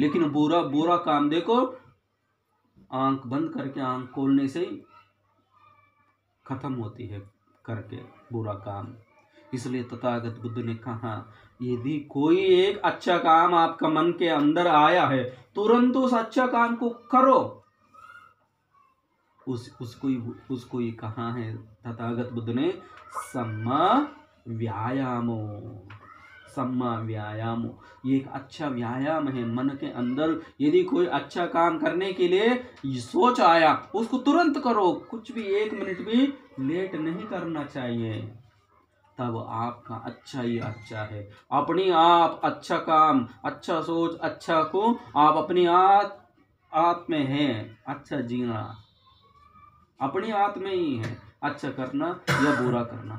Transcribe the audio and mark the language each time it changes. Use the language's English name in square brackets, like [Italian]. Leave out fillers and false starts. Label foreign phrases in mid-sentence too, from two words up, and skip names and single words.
[Hindi] लेकिन बुरा बुरा काम देखो, आंख बंद करके आंख खोलने से ही खत्म होती है करके बुरा काम। इसलिए तथागत बुद्ध ने कहा, यदि कोई एक अच्छा काम आपका मन के अंदर आया है, तुरंत उस अच्छा काम को करो। उसको ही कहा है तथागत बुद्ध ने, [Pali] सम्मा व्यायामो। सम्मा व्यायामो, [Hindi] ये एक अच्छा व्यायाम है मन के अंदर। यदि कोई अच्छा काम करने के लिए सोच आया, उसको तुरंत करो, कुछ भी 1 मिनट भी लेट नहीं करना चाहिए, तब आपका अच्छा ही अच्छा है। अपनी आप अच्छा काम, अच्छा सोच, अच्छा को आप अपनी आप में है, अच्छा जीना अपनी हाथ में ही है, अच्छा करना या बुरा करना।